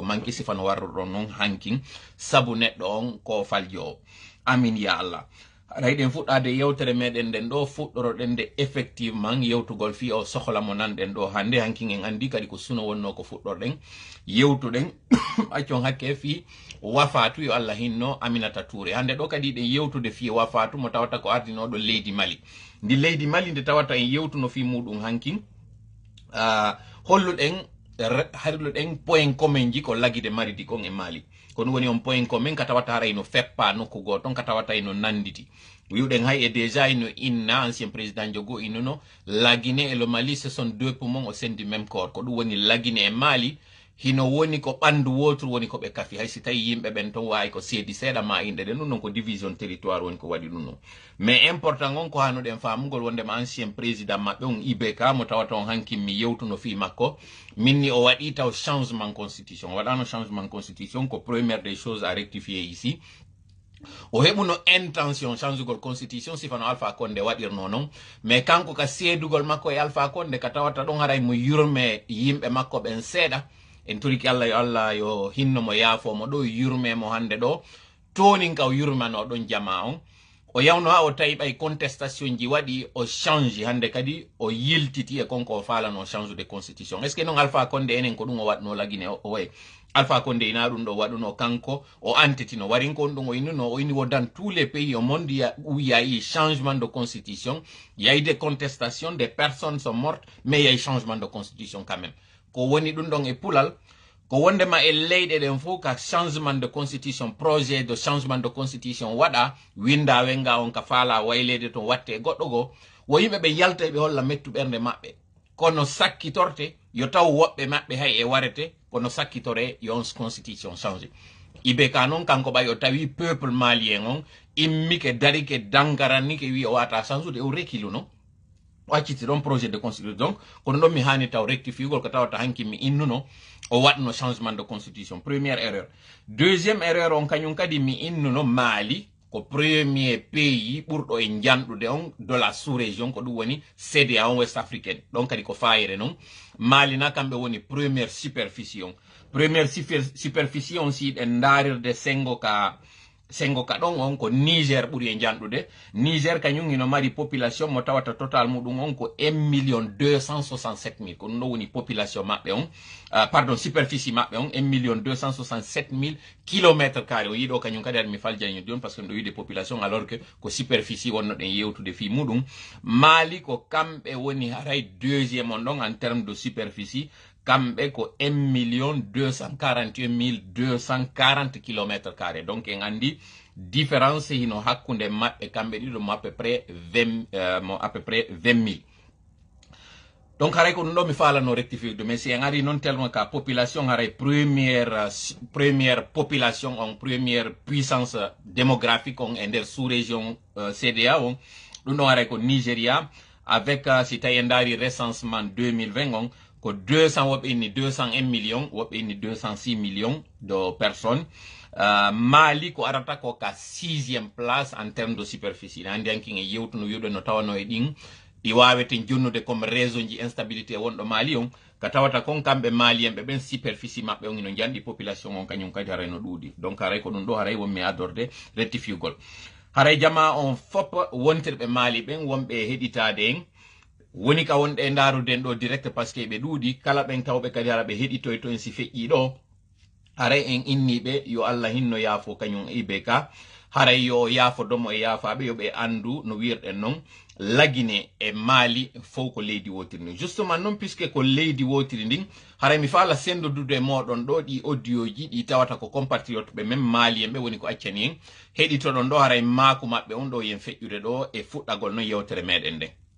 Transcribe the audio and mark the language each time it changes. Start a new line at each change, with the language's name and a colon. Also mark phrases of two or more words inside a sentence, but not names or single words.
Fula: manki sifa no warruɗon noon hankin sabu neɗɗo on ko faljo o amin ya Allah haray ɗen fuɗɗade yewtere meɗen nden ɗo fuɗɗoroɗen nde effectivement yewtugol fi o sohla mo nanɗen ɗo hande hankin en andi kadi ko suno wonno ko fuɗɗorɗen yewtuɗen accon hakke fi wafatu yo Allah hinno Aminata Touré hande ɗo kadi ɗen yewtude fi wafatu mo tawata ko ardinoɗo leydi Mali ndi leydi Mali nde tawata en yewtuno fi muɗum hankin holluɗen
French: point commun
Fula: ji ko laguide maridi kon e Mali ko ɗum woni on
French: point commun
Fula: ka tawata haray no feppa nokku goton ka tawata eno nanditi wiwɗen hay e déjà ino inna
French: ancien président
Fula: jogo innuno
French: la Guinée et le Mali ce sont deux poumons au sein du même corps
Fula: ko ɗum woni la Guinée e Mali hino woni ko ɓandu wotru woni ko ɓe kafi hay si tawi yimɓe ɓen ton wawi ko seedi seeɗa ma inɗe ɗen ɗum non ko
French: division territoire
Fula: woni ko waɗi ɗum non
French: mais important
Fula: on ko hannuɗen famugol wondema
French: ancien président
Fula: maɓɓe on IBK mo tawata on hankin mi yewtuno fi makko minni o waɗi taw
French: changement constitution
Fula: waɗano
French: changement constitution
Fula: ko
French: première des choses à rectifier ici
Fula: o heɓuno intention changugol constitution sifano Alpha Condé waɗirno noon mais kanko ka seedugol makko e Alpha Condé ka tawata ɗon haray mo yurme yimɓe makko ɓen seeɗa en turiki Allah yo hinno mo yaafomo ɗo yurme mo hande ɗo tonin ka o yurmano ɗon jama on o yawno ha o tawi ɓay contestation ji waɗi o change hande kadi o yiltiti e konko o falano
French: change de constitution est ce que non
Fula: Alpha Condé enen ko ɗum o waɗno lagine o way Alpha Condé ina ɗum ɗo waɗuno kanko o entitino warin ko ɗum o innuno o ini wo
French: dans tous les pays au monde où il y a eu changement de constitution, il y a eu des contestations, des personnes sont mortes, mais il y a eu changement de constitution quand même.
Fula: Ko woni ɗum ɗon e pulal ko wondema e leyɗe ɗen fof ka
French: changement de constitution, projet de changement de constitution
Fula: waɗa winda wenga on ka faala waylede to watte e goɗɗo go wo yimɓe ɓe yalta ɓe holla mettu ɓernde maɓɓe kono sakkitorte yo taw woɓɓe maɓɓe hay e warete kono sakkitore yo on constitution change ibe ka non kanko ɓay o tawi
French: peuple malien
Fula: on immike darike dangarannike wi o wata change o rekilu non o acciti ɗon
French: projet de constitution donc
Fula: kono ɗon mi hani taw rectifiugol ko tawata hanki mi innuno o waɗno
French: changement de constitution première erreur deuxième erreur
Fula: on kañum kadi mi innuno Mali ko
French: premier pays
Fula: ɓurɗo e janɗude on
French: de la sous-région
Fula: ko ɗum woni CEDEAO
French: West Africaine
Fula: ɗon kadi ko fayire non Mali na kamɓe woni
French: première superficie
Fula: on
French: première superficie
Fula: on si ɗen darirde sengo ka ɗon on ko Niger ɓuri e janɗude Niger kañum ino mari population mo tawata total muɗum on ko 1,267,000 ko ɗum ɗo woni population maɓɓe on
French: pardon superficie
Fula: maɓɓe on 1,267,000
French: kilométre carré
Fula: o yiɗo kañum kadi aɗa mi faljañi ɗon
French: par ce que
Fula: ɗo wiide population
French: alors que
Fula: ko superficie wonno ɗen yewtude fi muɗum Mali ko kamɓe woni haray deuxième on ɗon
French: en terme de superficie
Fula: kamɓe ko 1,241,240
French: kilométre carré donc
Fula: en andi différence hino hakkunde maɓɓe kamɓe ɗiɗo mo
French: à peu près
Fula: 20,000 donc haray ko ɗum ɗo mi falano
French: rectifier mais
Fula: si en ari non tellement ka population haray
French: première population
Fula: on
French: première puissance démographique
Fula: on e nder
French: sous région CEDEAO
Fula: on ɗum ɗon haray ko Nigeria avec si tawi en dari recensement 2020 on ko 200 woɓɓe inni 201 millions woɓɓe inni 206
French: millions de personnes
Fula: Mali ko arata ko ka
French: 6e place en termes de superficie
Fula: andi anki e yewtuno wiɗo no tawano e ɗin ɗi wawete jonnude
French: comme raison
Fula: ji instabilité wonɗo Mali on ka tawata kon kamɓe malien ɓe ɓen superficie maɓɓe on ino janɗi population on kañum kadi haray no ɗuuɗi donc haray ko ɗum ɗo haray wonmi adorde rectifiugol haray jama on fop wontirɓe Mali ɓen wonɓe heɗitade en woni ka wonɗe e daruden ɗo direct
French: parce que
Fula: ɓe ɗuuɗi kala ɓen tawɓe kadi hara ɓe heɗitoy to en si feƴƴi ɗo haray en inniɓe yo Allah hinno yaafo kañum IBK haray yo yaafo domo e yaafaɓe yoɓe andu no wirɗen noon lagine e Mali fof ko leydi wotiri ndin justement noon puisque ko leydi wotiri ndin haray mi faala sendodude e moɗon ɗo ɗi audio ji ɗi tawata ko compatriote ɓe
French: même malien
Fula: ɓe woni ko accani en heɗitoɗon ɗo haray maaku maɓɓe on ɗo yen feƴƴude ɗo e fuɗɗagol noon yewtere meɗen nde